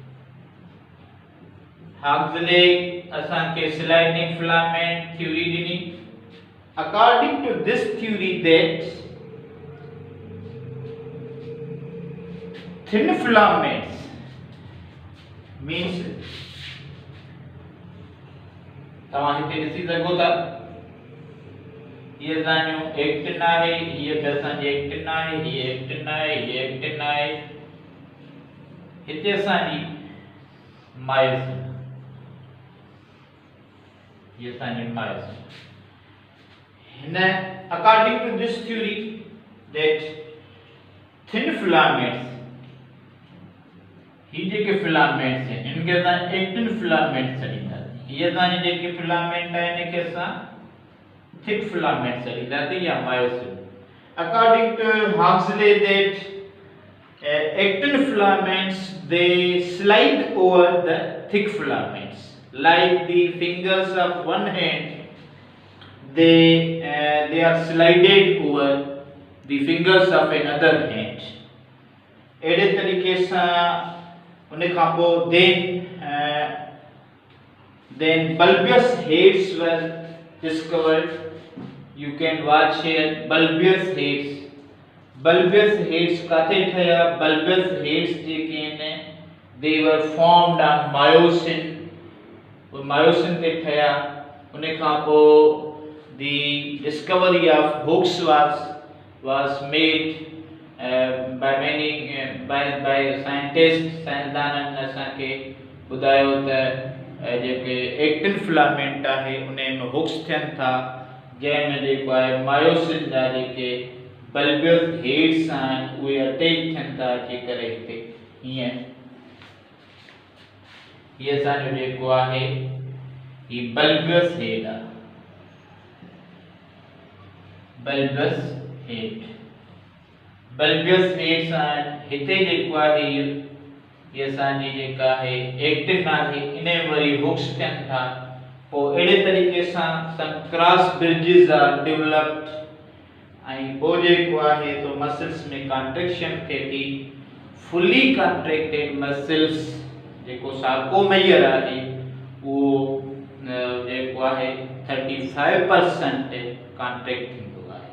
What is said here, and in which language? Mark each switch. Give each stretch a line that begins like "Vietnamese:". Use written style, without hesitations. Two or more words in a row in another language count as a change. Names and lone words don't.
Sindhi: Huxley asanke
English: sliding filament theory
Sindhi: dini.
English: According to this theory, that thin filaments means
Sindhi: तव्हां हिते ॾिसी सघो था, ये असांजो एक्टिन आहे, ये बि असांजी एक्टिन आहे, ये एक्टिन आहे, ये एक्टिन आहे, हिते असांजी मायोसिन, ये असांजी मायोसिन.
English: हिन according to this theory that thin filaments,
Sindhi: ही जेके फिलामेंट्स हैं इनके असां
English: actin filament
Sindhi: चढ़ींदासीं. ये असांजी जेके फिलामेंट आहिनि इनखे असां
English: thick filament
Sindhi: चढ़ींदासीं या मायोसिन.
English: According to Huxley, that actin filaments they slide over the thick filaments like the fingers of one hand. They are slided over the fingers of another hand.
Sindhi: अहिड़े तरीक़े सां उन खां पोइ
English: then bulbous heads were discovered. You can watch here bulbous heads. Bulbous heads
Sindhi: काथे ठहिया?
English: Bulbous heads
Sindhi: जेके आहिनि
English: they were formed on myosin.
Sindhi: वो myosin ते ठहिया. उन खां पोइ
English: the discovery of Hooks was made by many by scientists.
Sindhi: साइंसदाननि असांखे ॿुधायो त जेके एक्टिन फिलामेंट आहे उन में हुक्स थियनि था, जंहिंमें जेको आहे मायोसिन जा जेके
English: bulbous heads
Sindhi: आहिनि उहे अटैच थियनि था अची करे हिते हीअं. हीअ असांजो जेको आहे ही
English: bulbous head
Sindhi: आहे.
English: bulbous head. bulbous heads आहिनि.
Sindhi: हिते जेको आहे ये असांजी जेका आहे एक्टिन आहे इन में वरी हुक्स थियनि था. पोइ अहिड़े तरीक़े सां
English: some cross bridges are developed
Sindhi: ऐं पोइ जेको आहे तो मसल्स में कॉन्ट्रैक्शन थिए थी.
English: fully contracted muscles
Sindhi: जेको सार्कोमेयर आहे उहो जेको आहे 35% कॉन्ट्रैक्ट थींदो.